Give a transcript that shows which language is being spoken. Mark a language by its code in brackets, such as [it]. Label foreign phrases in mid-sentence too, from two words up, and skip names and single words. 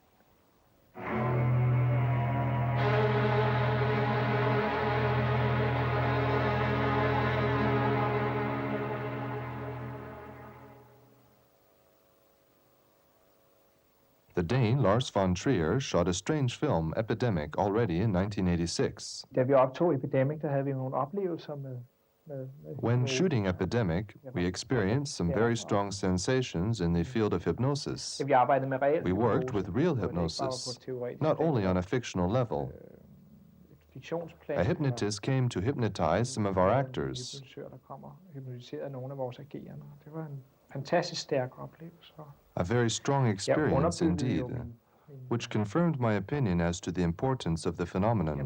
[en] The Dane Lars von Trier shot a strange film, Epidemic, already in 1986. [da] Da vi optog Epidemic, der havde vi nogle oplevelser med [en] When shooting Epidemic, we experienced some very strong sensations in the field of hypnosis. [da] vi arbejdede med reel [en] We worked with real hypnosis, not only on a fictional level. A hypnotist came to hypnotize some of our actors. [da] Fantastisk stærk oplevelse. [en] A very strong experience indeed, which confirmed my opinion as to the importance of the phenomenon.